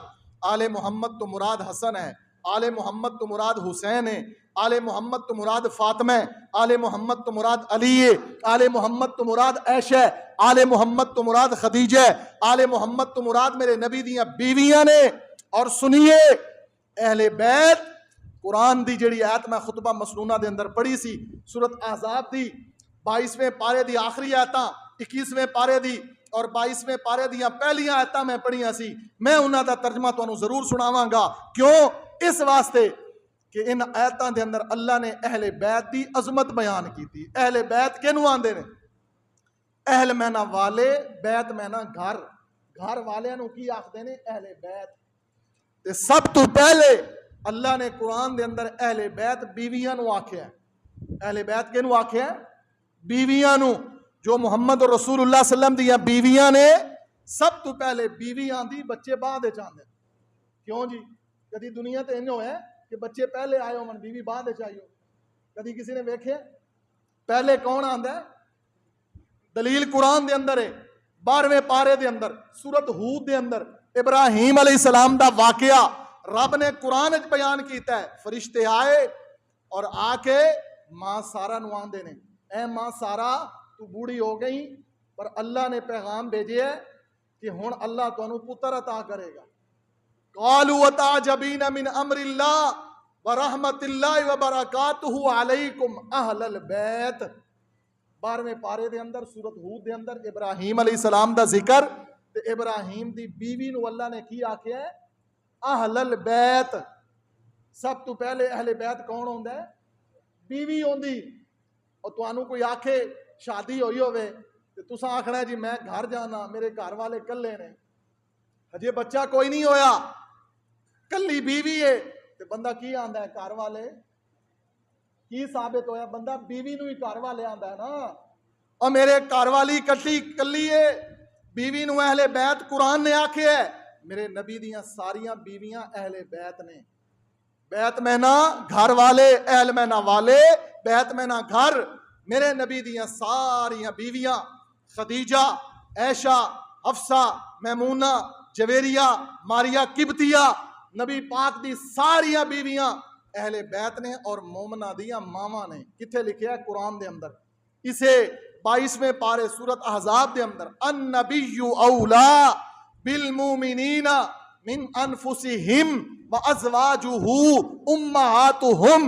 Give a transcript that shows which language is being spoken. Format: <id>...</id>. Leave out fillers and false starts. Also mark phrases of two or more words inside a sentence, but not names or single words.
<pa>آل محمد تو مراد حسن ہے، آل محمد تو مراد حسین ہے، آل محمد تو مراد فاطمہ ہے، آل محمد تو مراد علی ہے، آل محمد تو مراد عائشہ ہے، آل محمد تو مراد خدیجہ ہے، آل محمد تو مراد میرے نبی دیاں بیویاں نے۔ اور سنیے اہل بیت، قرآن دی جڑی آیت میں خطبہ مسنونہ دے اندر پڑھی سی، سورۃ احزاب دی 22ویں پارے دی آخری آیتاں، 21ویں پارے دی اور 22ویں پارے دیاں پہلیاں آیتاں میں پڑھیاں سی، میں انہاں دا ترجمہ تانوں ضرور سناواں گا۔ کیوں؟ اس واسطے کہ ان آیتاں دے اندر اللہ نے اہل بیت دی عظمت بیان کی تھی۔ اہل بیت کینوں آندے نے؟ اہل مینا والے، بیت مینا گھر، گھر والے نو کی آکھدے نے؟ اہل بیت۔ تے سب تو پہلے اللہ نے قرآن دے اندر اہل بیت بیویاں نو آکھیا ہے۔ اہل بیت کینوں آکھیا ہے؟ بیویاں نو، جو</pa> <ar>محمد رسول اللہ صلی اللہ علیہ وسلم</ar> <pa>دیاں بیویاں نے۔ سب تو پہلے بیوی آندی، بچے بعد وچ آندے۔ کیوں جی؟ کدی دنیا تے انہوں ہے کہ بچے پہلے آئے ہون بیوی بعد وچ آئی ہو؟ کدی کسی نے ویکھے؟ پہلے کون آندا ہے؟ دلیل قرآن دے اندر ہے، 12ویں پارے دے اندر سورۃ ہود دے اندر ابراہیم</pa> <ar>علیہ السلام</ar> <pa>دا واقعہ رب نے قرآن وچ بیان کیتا ہے۔ فرشتے آئے اور آ کے ماں سارا نو آندے نے، اے ماں سارا تو بوڑھی ہو گئی، پر اللہ نے پیغام بھیجے ہے کہ ہن اللہ تانوں پتر عطا کرے گا۔</pa> <ar>قالوا وتعجبین من امر اللہ ورحمت اللہ وبرکاتہ علیکم اہل البیت۔</ar> <pa>12ویں پارے دے اندر سورۃ ہود دے اندر ابراہیم</pa> <ar>علیہ السلام</ar> <pa>دا ذکر، تے ابراہیم دی بیوی نو اللہ نے کی آکھیا ہے؟</pa> <ar>اہل البیت۔</ar> <pa>سب تو پہلے اہل بیت کون ہوندا ہے؟ بیوی ہوندی۔ اور تانوں کوئی آکھے شادی ہوئی ہوئے تے تساں آکھنا ہے جی میں گھر جانا، میرے گھر والے کلے نے، ہجے بچہ کوئی نہیں ہویا، کلی بیوی ہے، تے بندہ کی آندا ہے؟ گھر والے کی ثابت ہویا؟ بندہ بیوی نو ہی گھر والے آندا ہے نا۔ اور میرے گھر والی کلی ہے، بیوی نو اہل بیت قرآن نے آکھے ہے۔ میرے نبی دیاں ساریاں بیویاں اہل بیت نے۔ بیت مینا گھر والے، اہل مینا والے، بیت مینا گھر۔ میرے نبی دیاں ساریاں بیویاں، خدیجہ، عائشہ، حفصہ، میمونہ، جویریہ، ماریہ قبطیہ، نبی پاک دی ساریاں بیویاں اہل بیت نے اور مومنہ دیاں ماواں نے۔ کتھے لکھیا ہے؟ قرآن دے اندر۔ اسے 22ویں پارے سورۃ احزاب دے اندر</pa> <ar>النبی اولا بالمومنین من انفسہم وازواجہ امہاتہم۔</ar>